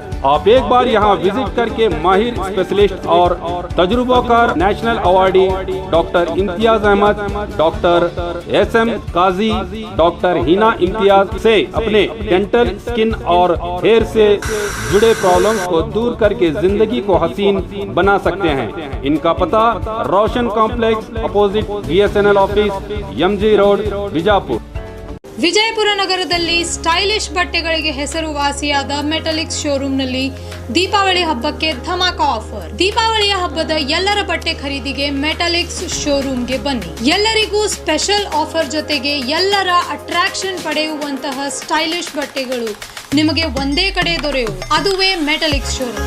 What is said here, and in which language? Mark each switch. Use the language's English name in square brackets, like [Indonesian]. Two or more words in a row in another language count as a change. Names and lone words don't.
[Hindi] आप एक बार यहाँ विजिट करके माहिर स्पेशलिस्ट और तजुर्बाकार [English] national awardee doctor [Hindi] इम्तियाज अहमद, डॉक्टर SM काजी, डॉक्टर हिना इम्तियाज से अपने डेंटल, स्किन और हेयर से जुड़े प्रॉब्लम्स को दूर करके जिंदगी को हसीन बना सकते हैं। इनका पता रोशन कॉम्प्लेक्स [English] opposite BSNL office, [Hindi] MG रोड, बीजापुर। [Kannada] ವಿಜಯಪುರ ನಗರದಲ್ಲಿ ಸ್ಟೈಲಿಶ್ ಬಟ್ಟೆಗಳಿಗೆ ಹೆಸರುವಾಸಿಯಾದ ಮೆಟಾಲಿಕ್ಸ್ ಶೋರೂಮ್ನಲ್ಲಿ ದೀಪಾವಳಿ ಹಬ್ಬಕ್ಕೆ ಧಮಾಕ ಆಫರ್. ದೀಪಾವಳಿಯ ಹಬ್ಬದ ಎಲ್ಲರ ಬಟ್ಟೆ ಖರೀದಿಗೆ ಮೆಟಾಲಿಕ್ಸ್ ಶೋರೂಮ್ಗೆ ಬನ್ನಿ. ಎಲ್ಲರಿಗೂ [English] special offer [Kannada] ಜೊತೆಗೆ ಎಲ್ಲರ ಅಟ್ರಾಕ್ಷನ್ ಪಡೆಯುವಂತಹ ಸ್ಟೈಲಿಶ್ ಬಟ್ಟೆಗಳು ನಿಮಗೆ ಒಂದೇ ಕಡೆ ದೊರೆಯುವುದು, ಅದುವೇ ಮೆಟಾಲಿಕ್ಸ್ ಶೋರೂಮ್.